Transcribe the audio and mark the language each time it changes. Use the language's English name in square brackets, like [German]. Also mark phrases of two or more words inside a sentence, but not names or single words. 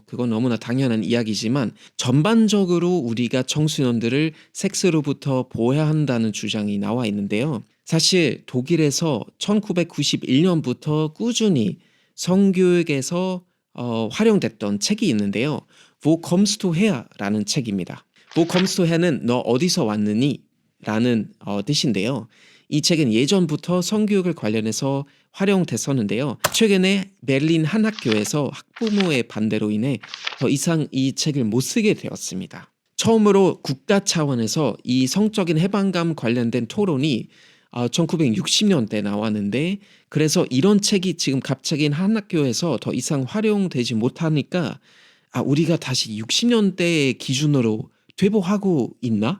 [Korean] 그건 너무나 당연한 이야기지만 전반적으로 우리가 청소년들을 섹스로부터 보호해야 한다는 주장이 나와 있는데요. 사실 독일에서 1991년부터 꾸준히 성교육에서 활용됐던 책이 있는데요. Wo kommst du her? 라는 책입니다. Wo kommst du her는 너 어디서 왔느니? 라는 뜻인데요. 이 책은 예전부터 성교육을 관련해서 활용됐었는데요. 최근에 베를린 한 학교에서 학부모의 반대로 인해 더 이상 이 책을 못 쓰게 되었습니다. 처음으로 국가 차원에서 이 성적인 해방감 관련된 토론이 1960년대 나왔는데 그래서 이런 책이 지금 갑자기 한 학교에서 더 이상 활용되지 못하니까 우리가 다시 60년대의 기준으로 되보하고 있나?